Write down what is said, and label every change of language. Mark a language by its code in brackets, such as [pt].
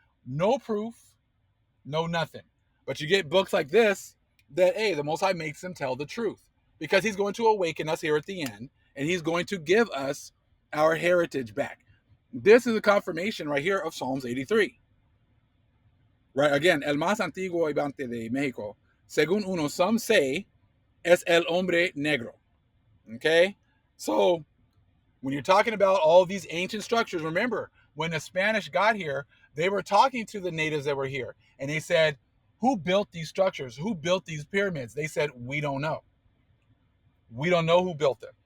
[en] No proof, no nothing. But you get books like this that, hey, the Most High makes them tell the truth. Because he's going to awaken us here at the end, and he's going to give us our heritage back. This is a confirmation right here of Psalms 83. Right, again, [es] el más antiguo habitante de México, según unos, [en] some say, [es] es el hombre negro. [en] Okay? So, when you're talking about all these ancient structures, remember, when the Spanish got here, they were talking to the natives that were here. And they said, who built these structures? Who built these pyramids? They said, we don't know. We don't know who built them.